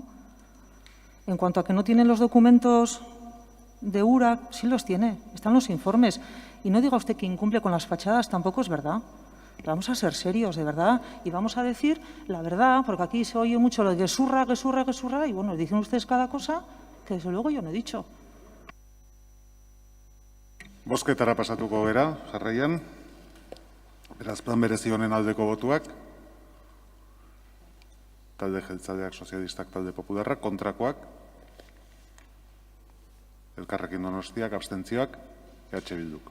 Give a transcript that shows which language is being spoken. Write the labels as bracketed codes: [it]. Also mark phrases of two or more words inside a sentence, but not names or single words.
[es] En cuanto a que no tienen los documentos de URA, sí los tiene, están los informes. Y no diga usted que incumple con las fachadas, tampoco es verdad. Vamos a ser serios, de verdad, y vamos a decir la verdad, porque aquí se oye mucho lo de gesurra, y bueno, dicen ustedes cada cosa que desde luego yo no he dicho. [eu] Bozketara pasatuko gera, jarraian. Beraz, plan berezi honen aldeko botuak. Talde jeltzaleak, sozialistak, talde popularrak, kontrakoak. Elkarrekin Donostiak, abstentzioak, EH Bilduk.